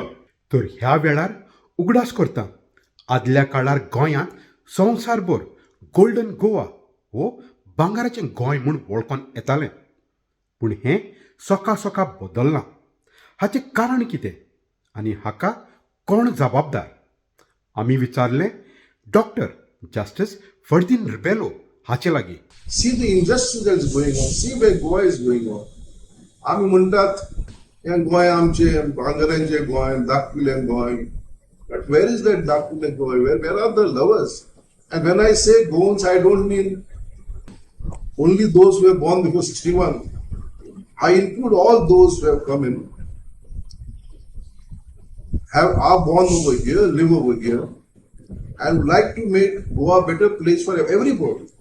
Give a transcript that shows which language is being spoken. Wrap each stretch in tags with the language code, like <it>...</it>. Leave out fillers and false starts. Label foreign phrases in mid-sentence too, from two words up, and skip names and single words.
<kok>तर ह्या वेळार उगडास करता आदल्या काळार गोंयांत संवसारभर गोल्डन गोवा वो भांगाराचें गोंय म्हूण वळखून येतालें. पूण हें सोका सोका बदललां. हाचें कारण कितें आनी हाका कोण जबाबदार? आमी विचारलें डॉक्टर जस्टिस फर्दिन रिबेलो हाचे लागीं.</kok> <en>See the injustice that is going on. See where Goa is going on.</en> <kok>आमी म्हणटात हें गोंय आमचें भांगरांचें गोंय धाकटुलें गोंय.</kok> <en>But where is that</en> <kok>धाकटुलें गोंय?</kok> <en>Where are the lovers? And when I say Goans, I don't mean only those who were born before 61. I include all those who have come in, are born over here, live over here, and would like to make Goa a better place for everybody.</en>